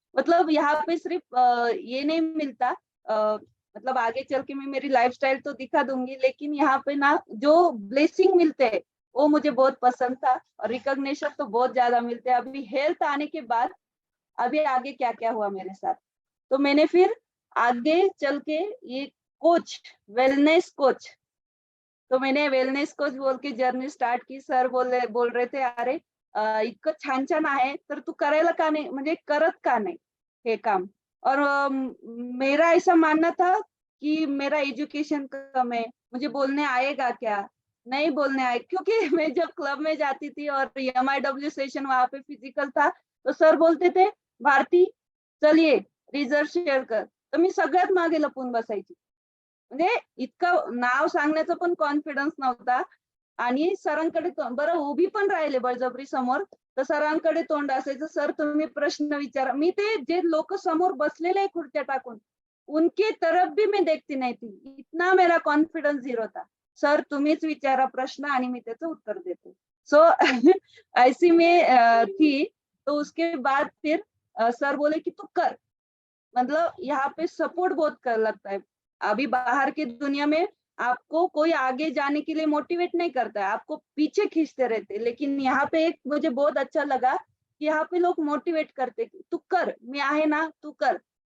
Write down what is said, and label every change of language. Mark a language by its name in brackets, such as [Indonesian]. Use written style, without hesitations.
[Hindi] मतलब यहाँ पे सिर्फ ये नहीं मिलता, मतलब आगे चल के मैं मेरी लाइफस्टाइल तो दिखा दूंगी, लेकिन यहाँ पे ना जो ब्लेसिंग मिलते हैं वो मुझे बहुत पसंद था. और रिकॉग्निशन तो बहुत ज्यादा मिलते हैं. अभी हेल्थ आने के बाद अभी आगे क्या क्या हुआ मेरे साथ, तो मैंने फिर आगे चल के ये कोच, वेलनेस कोच, तो मैंने वेलनेस कोच बोल के जर्नी स्टार्ट की. [Marathi] सर बोल रहे थे अरे इतकं छान छान आहे तर तू करायला का नाही, म्हणजे करत का नाही हे काम. [Hindi] और मेरा ऐसा मानना था कि मेरा एजुकेशन कम है, मुझे बोलने आएगा क्या, नहीं बोलने आए. क्योंकि मैं जब क्लब में जाती थी और MIW सेशन वहां पे फिजिकल था, तो सर बोलते थे भारती चलिए रिझल्ट शेअर कर, [Marathi] तर मी सगळ्यात मागे लपून बसायची. म्हणजे इतकं नाव सांगण्याचा पण कॉन्फिडन्स नव्हता. आणि सरांकडे बरं उभी पण राहिले बळजबरी समोर, तर सरांकडे तोंड असायचं, सर तुम्ही प्रश्न विचारा. मी ते जे लोक समोर बसलेले आहे खुर्च्या टाकून, [Hindi] उनके तरफ भी मैं देखती नहीं थी. इतना मेरा कॉन्फिडन्स झिरो था. [Marathi] सर तुम्हीच विचारा प्रश्न आणि मी त्याचं उत्तर देते. [Hindi] सो ऐसी मैं थी. तो उसके बाद फिर सर बोले कि तू कर, मतलब यहाँ पे सपोर्ट बहुत कर लगता है. अभी बाहर की दुनिया में आपको कोई आगे जाने के लिए मोटिवेट नहीं करता है, आपको पीछे खींचते रहते. लेकिन यहाँ पे एक मुझे बहुत अच्छा लगा कि यहाँ पे लोग मोटिवेट करते, तू कर, मैं आहे ना तू कर.